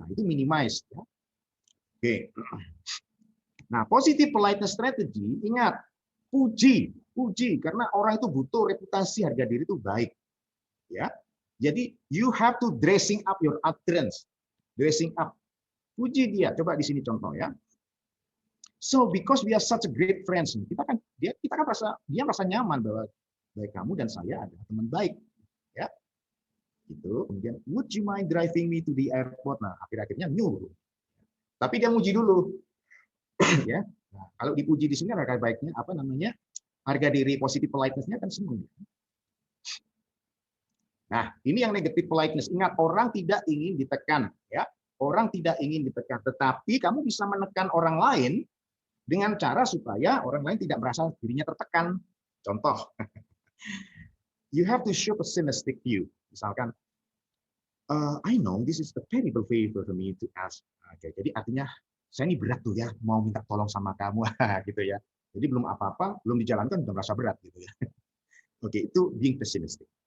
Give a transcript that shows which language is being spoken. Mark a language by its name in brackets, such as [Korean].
[Indonesian] Nah, itu minimize. Ya. Oke. Nah, positive politeness strategy, ingat, puji, karena orang itu butuh reputasi harga diri itu baik. Ya, jadi [English] you have to dressing up your utterance, dressing up. [Indonesian] Puji dia. Coba di sini contoh ya. [English] So because we are such a great friends, [Indonesian] kita kan merasa nyaman bahwa baik kamu dan saya adalah teman baik. Ya, itu. [English] Kemudian, would you mind driving me to the airport? [Indonesian] Nah, akhir-akhirnya nyuruh. Tapi dia muji dulu. Ya. Nah, kalau dipuji di sini harga baiknya apa namanya? Harga diri positive politeness-nya kan senang. Nah, ini yang negative politeness. Ingat, orang tidak ingin ditekan, ya. Orang tidak ingin ditekan, tetapi kamu bisa menekan orang lain dengan cara supaya orang lain tidak merasa dirinya tertekan. [English] Contoh, you have to show pessimistic view. Misalkan, I know this is a terrible favor for me to ask. [Indonesian] Oke, jadi artinya saya ini berat tuh ya, mau minta tolong sama kamu, gitu ya. Jadi belum apa-apa, belum dijalankan udah merasa berat gitu ya. Oke, itu [English] being pessimistic.